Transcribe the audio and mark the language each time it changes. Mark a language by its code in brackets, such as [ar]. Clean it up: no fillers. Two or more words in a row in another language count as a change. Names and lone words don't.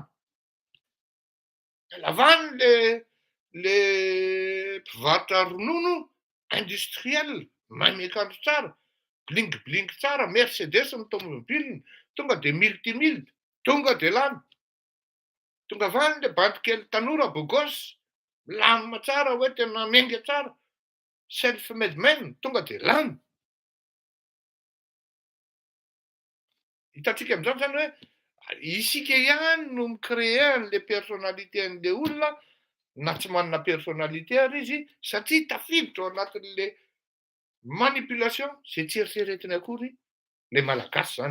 [mg] Niala avany le mpivarotra ronono industriel, mahay miakanjo tsara, bling tsara, Mercedes ny tomobiliny, tonga de miltimilty, tonga de lany. Tonga avany le bandy kely tanora bogos, milamina tsara hoe tena menga tsara, [en] self-made man, [mg] tonga de lany. Hitantsika amin'izany zany hoe Isika ihany no micréer an'le personnalité an'le olona na tsy manana personnalité ary izy satria tafiditra ao anatin'le manipulation zay tsy eritreretiny akory le malagasy zany.